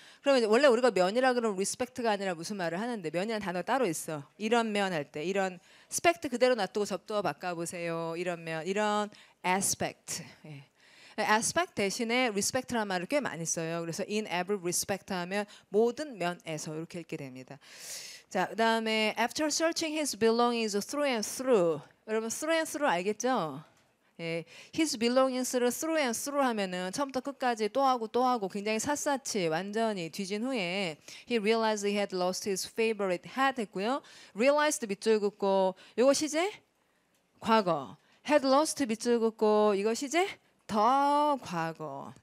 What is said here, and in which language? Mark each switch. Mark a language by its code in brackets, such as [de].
[ko] 그러면 이제 원래 우리가 면이라 그러면 respect가 아니라 무슨 말을 하는데 면이라는 단어가 따로 있어. 이런 면 할 때 이런 spect 그대로 놔두고 접두어 바꿔보세요. 이런 면 이런 aspect. 예. aspect 대신에 respect라는 말을 꽤 많이 써요. 그래서 in every respect 하면 모든 면에서 이렇게 읽게 됩니다. [en] 자, 그다음에 after searching his belongings through and through. [ko] 여러분 through and through 알겠죠? 예, his belongings를 through and through 하면은 처음부터 끝까지 또 하고 굉장히 샅샅이 완전히 뒤진 후에 [en] he realized he had lost his favorite hat [ko] 했고요. realized 밑줄 긋고 이것이 이제 과거. had lost 밑줄 긋고 이것이 이제 더 과거.